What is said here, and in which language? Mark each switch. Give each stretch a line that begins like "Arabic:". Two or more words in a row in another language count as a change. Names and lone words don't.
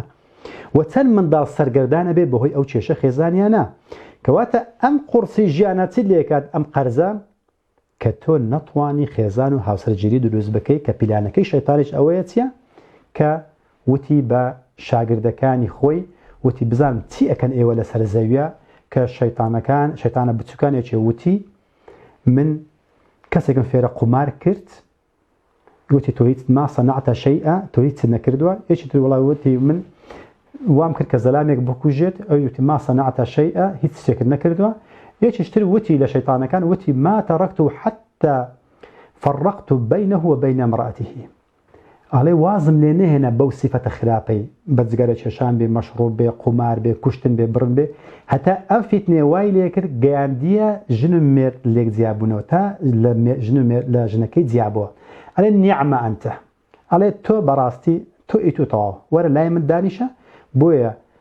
Central Kurdish: و چەند منداڵ سەرگەردانە بێ بەهۆی ئەو کێشە خێزانیانە کەواتە ئەم قورسی ژیانە چ لێکات ئەم قەرزە کە تۆ نەتوانی خێزان و هاوسەرگیری دروست بکەیت کە پیلانەکەی شەیتانیش ئەوەیە چییە کە وتی بە شاگردەکانی خۆی وتی بزانم چی ئەکەن ئێوە لەسەر زەویە کە شەیتانە بچووکانێکی وتی من کەسێکم فێرە قومار کرد وتی تۆ هیچ
Arabic: ما صنعت شيئا
Central Kurdish: تۆ هیچ نەکردووە یەکی تر وڵای وتی من وام کرد کە زەلامێک بکوژێت ئەو وتی
Arabic: ما صنعت شيئا
Central Kurdish: هیچ شتێکت نەکردووە یەکیش تر وتی لە شەیتانەکان وتی
Arabic: ما تركت حتى فرقت بينه وبين امرأته
Central Kurdish: ئاڵێ وازم لێ نەهێنا بەو سیفەتە خراپەی بەجگەرە کێشان بێ مەشروب بێ قومار بێ کوشتن بێ برن بێ هەتا ئەم فیتنێ وای لێ کرد گەیاندیە ژن و مێرد لێک جیابوونەوە تا لە ژنەکەی جیابەوە ئەڵێ
Arabic: نیعمە ئەنتە
Central Kurdish: ئەڵێ تۆ بەڕاستی تۆ ئیت و تەواو وەرە لای من دانیشە بۆیە